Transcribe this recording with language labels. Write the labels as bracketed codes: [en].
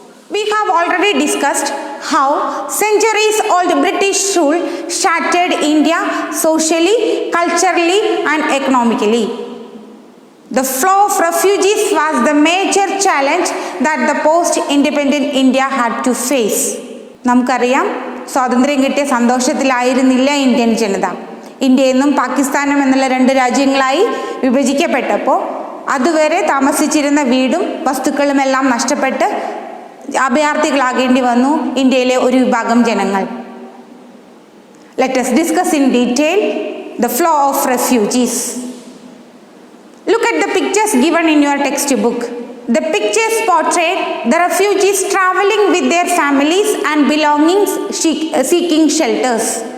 [en] We have already discussed how centuries-old British rule shattered India socially, culturally and economically. The flow of refugees was the major challenge that the post-independent India had to face. [ml] നമുക്കറിയാം സ്വാതന്ത്ര്യം കിട്ടിയ സന്തോഷത്തിലായിരുന്നില്ല Indian ജനത. ഇന്ത്യയെന്നും പാകിസ്ഥാനും എന്നുള്ള 2 രാജ്യങ്ങളായി വിഭജിക്കപ്പെട്ടപ്പോൾ അതുവരെ താമസിച്ചിരുന്ന വീടും വസ്തുക്കളുമെല്ലാം നഷ്ടപ്പെട്ട് അഭയാർത്ഥികളാകേണ്ടി വന്നു ഇന്ത്യയിലെ ഒരു വിഭാഗം ജനങ്ങൾ. [en] Let us discuss in detail the flow of refugees. Look at the pictures given in your textbook. The pictures portray the refugees traveling with their families and belongings seeking shelters.